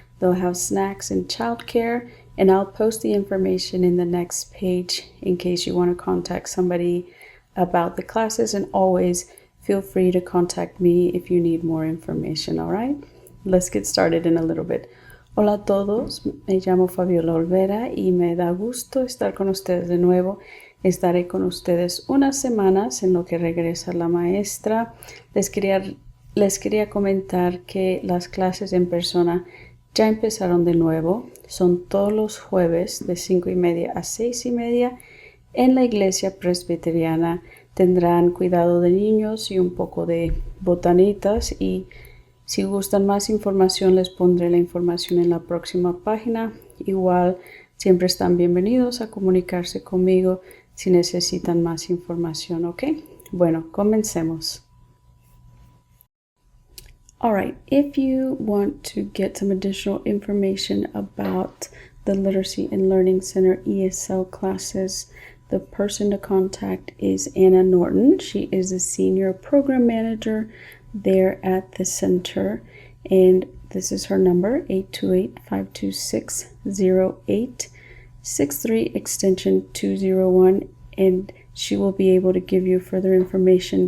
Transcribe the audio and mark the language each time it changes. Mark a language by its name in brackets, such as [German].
[English] They'll have snacks and childcare, and I'll post the information in the next page in case you want to contact somebody about the classes, and always feel free to contact me if you need more information, all right? Let's get started in a little bit. [Spanish] Hola a todos, me llamo Faviola Olvera y me da gusto estar con ustedes de nuevo. Estaré con ustedes unas semanas en lo que regresa la maestra. Les quería comentar que las clases en persona ya empezaron de nuevo. Son todos los jueves de 5:30 a 6:30 en la iglesia presbiteriana. Tendrán cuidado de niños y un poco de botanitas, y si gustan más información les pondré la información en la próxima página. Igual siempre están bienvenidos a comunicarse conmigo si necesitan más información, ¿ok? Bueno, comencemos. [English] Alright, if you want to get some additional information about the Literacy and Learning Center ESL classes, the person to contact is Anna Norton. She is a senior program manager there at the center, and this is her number, 828-526-0863, extension 201, and she will be able to give you further information.